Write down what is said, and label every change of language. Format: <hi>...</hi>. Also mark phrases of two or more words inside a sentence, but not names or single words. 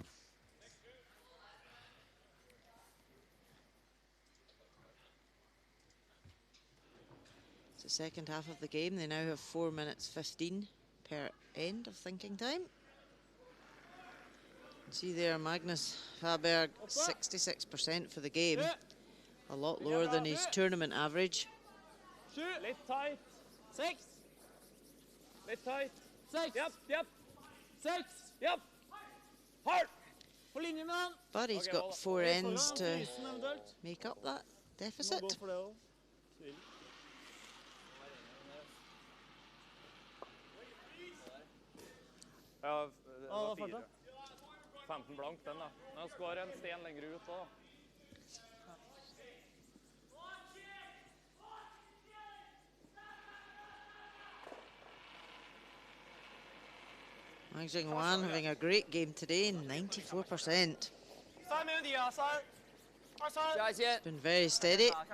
<en>It's the second half of the game. They now have 4 minutes 15 per end of thinking time. See there, Magnus Faberg, 66% for the game. A lot lower than his tournament average.</en> <no>Litt tight. 6. Litt tight. 6. Yep, yep. 6. Yep. Hard. På linje med han.</no> <en>But he's Okay, got hold on. 4 ends to</en> <no>Isen eventuelt.</no> <en>make up that</en> <no>Må</no> <en>deficit.</en> <no>gå for det også. Tvil. Ja, det Ja, var farta. 4. 15 blank den da. Men han skal en sten lenger ut da.</no> <en>Wang Jingwan having a great game today, 94%. It's been very steady.</en>